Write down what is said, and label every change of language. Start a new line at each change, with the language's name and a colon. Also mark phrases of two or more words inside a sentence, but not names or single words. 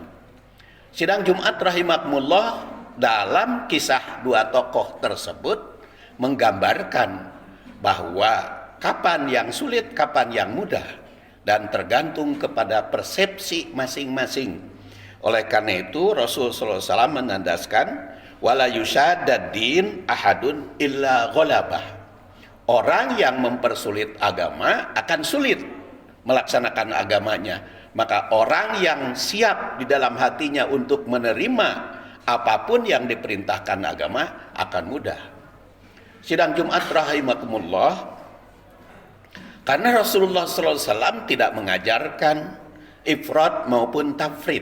Indonesian: Sidang Jumat rahimakumullah, dalam kisah dua tokoh tersebut menggambarkan bahwa kapan yang sulit, kapan yang mudah, dan tergantung kepada persepsi masing-masing. Oleh karena itu Rasul
Arabic: صلى الله عليه وسلم menandaskan ولا يشاد الدين أحد إلا غلبه.
Indonesian: Orang yang mempersulit agama akan sulit melaksanakan agamanya. Maka orang yang siap di dalam hatinya untuk menerima apapun yang diperintahkan agama akan mudah. Sidang Jumat rahimakumullah, karena Rasulullah SAW tidak mengajarkan ifrat maupun tafrid.